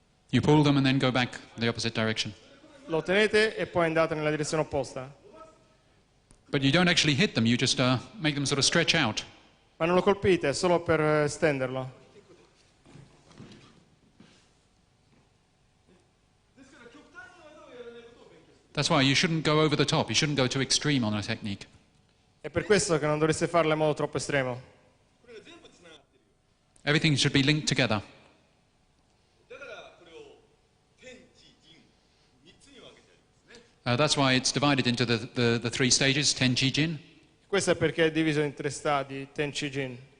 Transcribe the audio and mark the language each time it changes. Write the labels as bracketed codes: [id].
[en] You pull them and then go back the opposite direction. [it] lo tenete e poi andate nella direzione opposta. [en] But you don't actually hit them, you just make them sort of stretch out. [it] Ma non lo colpite, è solo per stenderlo. [en] That's why you shouldn't go over the top, you shouldn't go too extreme on a technique. [it] È per questo che non dovreste farlo in modo troppo estremo. [en] Everything should be linked together. That's why it's divided into the three stages, Tenchi Jin. [it] Questo è perché è diviso in 3 stadi, Tenchi Jin.